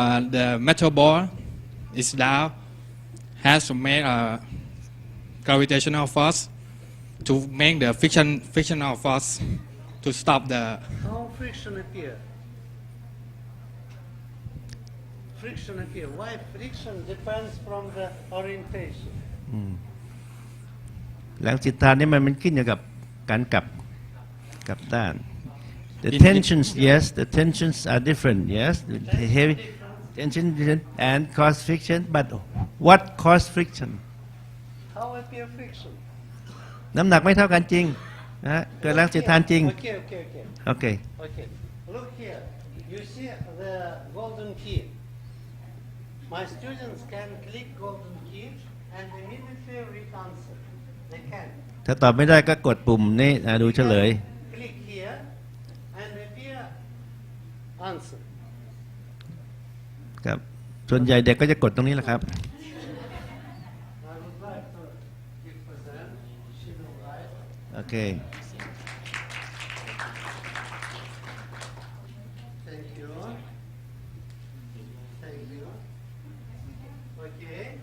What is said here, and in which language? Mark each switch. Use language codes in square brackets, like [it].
[en] The metal ball is down, has to make a gravitational force to make the frictional force to stop the. How friction appear? Friction appear. Why friction depends from the orientation. [th] แรงเสียดทานนี่มันขึ้นอยู่กับการกลับด้าน [en] The tensions yes the tensions are different yes the heavy tension and cause friction but what cause friction How appear friction? [th] น้ำหนักไม่เท่ากันจริงนะฮะเกิดแรงเสียดทานจริง [en] Okay, okay, okay. โอเค Okay. Look here. You see the golden key. My students can click golden key and immediately read answer. They can. [th] ถ้าตอบไม่ได้ก็กดปุ่มนี้ดูเฉลย [en] Click here and appear answer. [th] ครับส่วนใหญ่เด็กก็จะกดตรงนี้แหละครับ [en] I would like to give present. She will write. โอเค Thank you. Thank you. Okay.